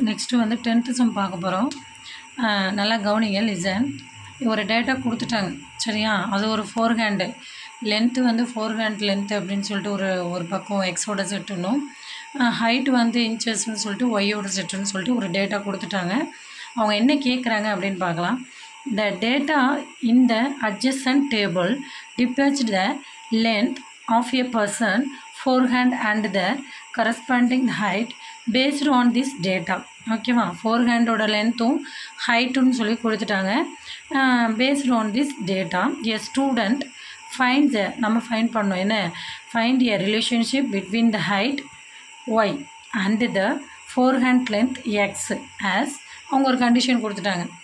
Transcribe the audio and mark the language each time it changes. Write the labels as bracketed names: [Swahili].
[Tamil] Next வந்து 10th some பார்க்க போகிறோம். நல்லா கவனிங்க, லிசன். ஒரு டேட்டா கொடுத்துட்டாங்க. சரியா? அது ஒரு 4 ஹேண்டு லென்த்து வந்து 4 ஹேண்ட் லென்த்து அப்படின்னு சொல்லிட்டு ஒரு பக்கம் எக்ஸோட செட்டுன்னும், ஹைட் வந்து இன்ச்சஸ்ன்னு சொல்லிட்டு ஒய்யோட செட்டுன்னு சொல்லிட்டு ஒரு டேட்டா கொடுத்துட்டாங்க. அவங்க என்ன கேட்குறாங்க அப்படின்னு பார்க்கலாம். [English] The data in the adjacent table depicts the length of a person forehand and the corresponding height based on this data. [Tamil] ஓகேவா? ஃபோர்ஹேண்டோட லென்த்தும் ஹைட்டுன்னு சொல்லி கொடுத்துட்டாங்க. [English] based on this data a student find [Tamil] நம்ம ஃபைண்ட் பண்ணோம். என்ன? [English] find a relationship between the height Y and the forehand length X as [Tamil] அவங்க ஒரு condition கொடுத்துட்டாங்க.